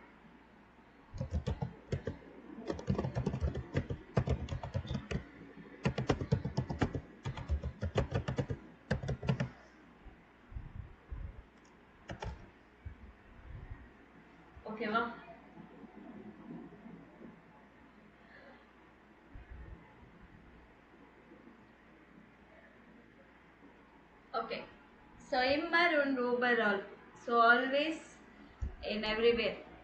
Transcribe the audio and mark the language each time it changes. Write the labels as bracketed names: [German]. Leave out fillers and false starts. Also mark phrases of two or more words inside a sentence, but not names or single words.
[Tamil] ஓகேவா? ஓகே. [German] ஸோ immer und überall. [English] ஸோ always in everywhere.